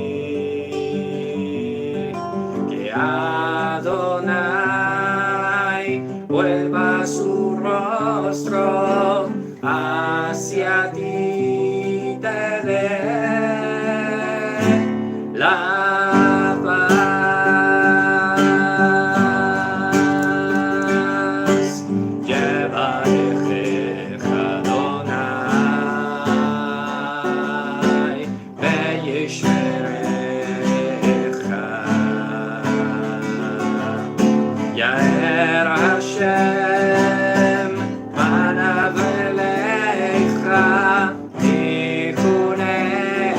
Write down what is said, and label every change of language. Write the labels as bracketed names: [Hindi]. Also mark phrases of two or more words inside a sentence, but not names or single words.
[Spanish] Que Adonai vuelva su rostro hacia ti, te dé la paz. [Hebrew] יברכך אדוני וישמרך. יאר השם פניו אליך ויחנך.